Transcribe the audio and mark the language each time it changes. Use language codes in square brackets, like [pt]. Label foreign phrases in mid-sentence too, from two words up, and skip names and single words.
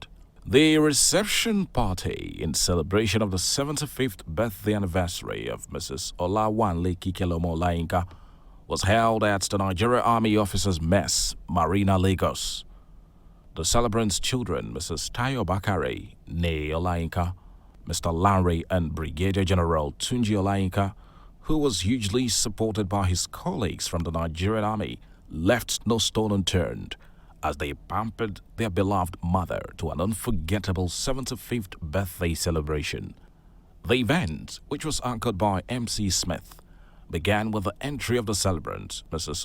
[en] The reception party in celebration of the 75th birthday anniversary of Mrs. Olawanle Olayinka was held at the Nigeria Army Officers Mess, Marina, Lagos. The celebrants' children, Mrs. Tayo Bakare, née Olayinka, Mr. Lanre and Brigadier General Tunji Olayinka, who was hugely supported by his colleagues from the Nigerian Army, left no stone unturned as they pampered their beloved mother to an unforgettable 75th birthday celebration. The event, which was anchored by MC Smith, began with the entry of the celebrant, Mrs.